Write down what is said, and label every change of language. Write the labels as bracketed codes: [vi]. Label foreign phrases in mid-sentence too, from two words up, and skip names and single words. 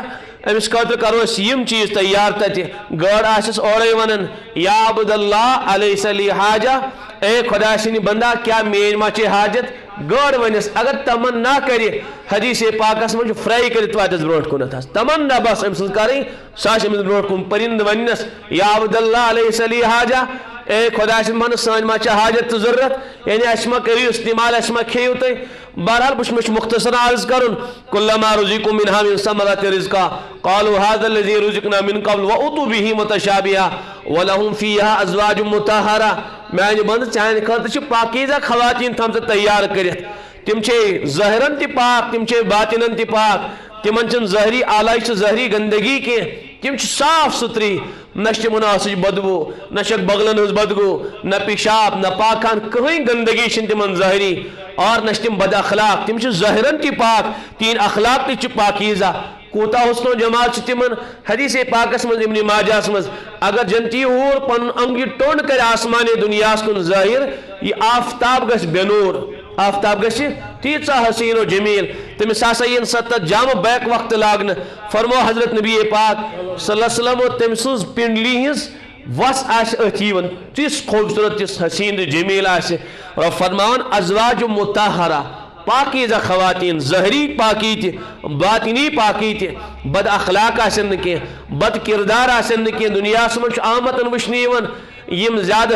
[ks] أمِس خٲطرٕ کرو أسۍ یِم چیٖز تیار تتہِ گٲڑ آسٮ۪س اورے ونان [ar] یا عبد اللہ علیہ علی حاجہ [ks] اے خدا سٕنٛدِ بندا کیٛاہ میٲنۍ ما چھے حاجت گٲڑ ونس اگر تمنا کرِ حدیث پاکس منٛز چھُ فرٛاے کٔرِتھ واتٮ۪س برونٛٹھ کُنتھ تمنا بس أمۍ سٕنٛز کرٕنۍ سۄ آسہِ أمِس برونٛٹھ کُن پٔرِنٛدٕ وننس [ar] یا عبد اللہ علیہ علی حاجہ [ks] اے خدا سٕنٛدِ بنٛدٕ سٲنۍ ما چھِ حاجت تہٕ ضروٗرت یعنی اَسہِ ما کٔرِو استعمال اَسہِ ما کھیٚیِو تُہۍ بہرحال مےٚ چھُ مختصر عرض کرُن [ar] کُلما رُزِقُوا مِنْہا مِن ثمرة رِزْقًا قالوا هذا الذي رُزِقْنَا مِن قبل وأتوا به متشابها ولهم فيها أزواج مطهرة [ks] میانہِ بنٛدٕ چانہِ خٲطرٕ چھِ پاکیٖزہ خواتیٖن تھامژٕ تیار کٔرِتھ تِم چھے ظٲہرن تہِ پاک تِم چھے باطِنن تہِ پاک تِمن چھنہٕ ظٲہری آلایش ظٲہری گندگی کینٛہہ تِم چھِ صاف ستھری نہ چھِ تِمن آسٕچ بدبو نہ چھکھ بغلن ہٕنٛز بدبو نہ پیشاب نہ پاکان کٕہٕنۍ گندگی چھنہٕ تِمن ظٲہری اور نہ چھِ تِم بد اخلاق تِم چھِ ظٲہرن تہِ پاک تِہنٛدۍ اخلاق تہِ چھِ پاکیٖزہ کوٗتاہ حُسنو جمال چھُ تِمن حدیث پاکس منٛز ابن ماجہس منٛز اگر جنتی ہوٗر پنُن انٛگ یہِ ٹوٚنٛڈ کرِ آسمانے دُنیاہس کُن ظٲہر یہِ آفتاب گژھِ بے نوٗر آفتاب گژھِ تیٖژاہ حسیٖن و جمیٖل تٔمِس ہسا یِن سۄ تتھ جامہٕ بیک وقت لاگنہٕ فرمو حضرت نبی پاک [ar] صلی اللہ علیہ وسلم [ks] تٔمۍ سٕنٛز پنڈلی ہٕنٛز وس آسہِ أتھۍ یِوان تِژھ خوٗبصوٗرت تِژھ حسیٖن تہٕ جمیٖل آسہِ رۄب فرماوان ازواج مطہرہ پاکیٖزہ خواتیٖن ظٲہری پاکی تہِ باطنی پاکی تہِ بد اخلاق آسن نہٕ کینٛہہ بد کردار آسن نہٕ کینٛہہ دُنیاہس منٛز چھُ آمتن وٕچھنہٕ یِوان یِم زیادٕ